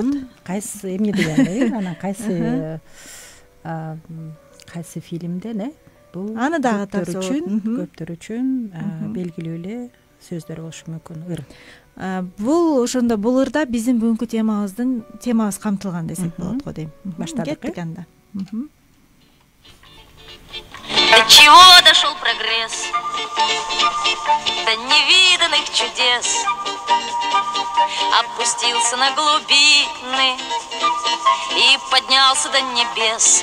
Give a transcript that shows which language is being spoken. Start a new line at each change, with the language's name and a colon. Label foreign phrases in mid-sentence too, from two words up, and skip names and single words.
Kyrgyz: Кайсы эмне дегенде, анан кайсы фильмде не? Бул аны дагы тапса көптөр үчүн белгилүү эле сөздөр болушу мүмкүн. Ыр. Бул ошондо бул ырда биздин бүгүнкү темабыз камтылган десек болот го дейм. Баштадык. Кеттик анда.
Russian: До чего дошел прогресс? До невиданных чудес. Опустился на глубины и поднялся до небес.